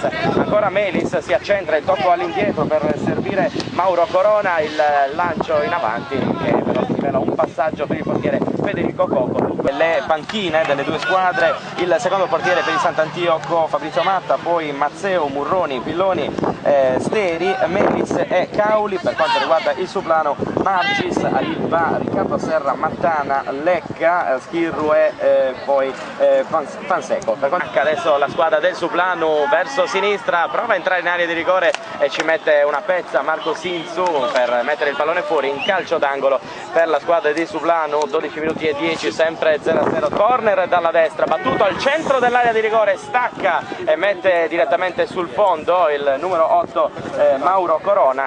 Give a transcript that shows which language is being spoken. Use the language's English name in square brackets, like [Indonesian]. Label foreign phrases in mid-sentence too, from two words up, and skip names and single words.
[Italian] Ancora Melis si accentra, il tocco all'indietro per servire Mauro Corona, il lancio in avanti che però rivela un passaggio per il portiere Federico Cocco. Le panchine delle due squadre: il secondo portiere per il Sant'Antioco Fabrizio Matta, poi Mazzeo, Murroni, Pilloni, Steri, Melis e Cauli. Per quanto riguarda il Sublanu, Marcis, Alibba, Riccardo Serra, Mattana, Lecca, Schirru e poi Fanseco. Per quanto adesso la squadra del Sublanu verso sinistra prova a entrare in area di rigore e ci mette una pezza Marco Sinzu per mettere il pallone fuori in calcio d'angolo per la squadra di Sublanu. 12 minuti e 10, sempre 0-0. Corner dalla destra, battuto al centro dell'area di rigore, stacca e mette direttamente sul fondo il numero 8 Mauro Corona.